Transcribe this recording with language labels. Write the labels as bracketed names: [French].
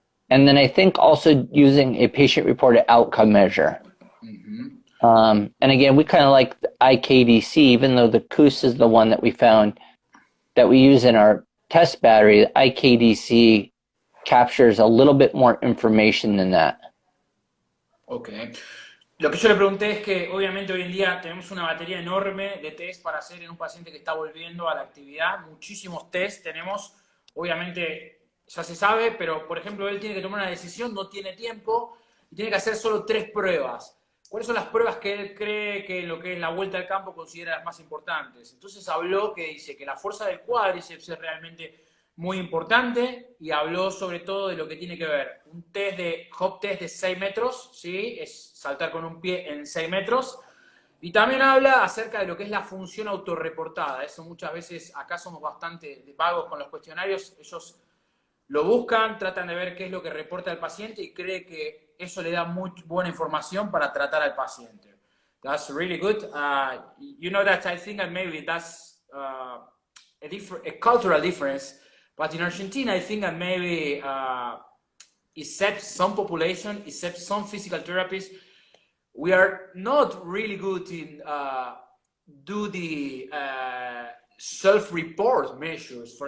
[English] And then I think also using a patient-reported outcome measure. And again, we kind of like the IKDC, even though the KUS is the one that we found that we use in our test battery. The IKDC captures a little bit more information than that. Okay. [Spanish] Lo que yo le pregunté es que obviamente hoy en día tenemos una batería enorme de test para hacer en un paciente que está volviendo a la actividad. Muchísimos test tenemos. Obviamente ya se sabe, pero por ejemplo él tiene que tomar una decisión, no tiene tiempo y tiene que hacer solo 3 pruebas. ¿Cuáles son las pruebas que él cree que lo que es la vuelta al campo considera las más importantes? Entonces habló que dice que la fuerza del cuádriceps es realmente muy importante y habló sobre todo de lo que tiene que ver un test de hop test de 6 metros, ¿sí? Es saltar con un pie en 6 metros. Y también habla acerca de lo que es la función autorreportada. Eso muchas veces acá somos bastante vagos con los cuestionarios. Ellos lo buscan, tratan de ver qué es lo que reporta el paciente y cree que eso le da muy buena información para tratar al paciente. [English] That's really good. You know that I think that maybe that's a cultural difference, but in Argentina I think that maybe except some population, except some physical therapists, we are not really good in do the self-report measures.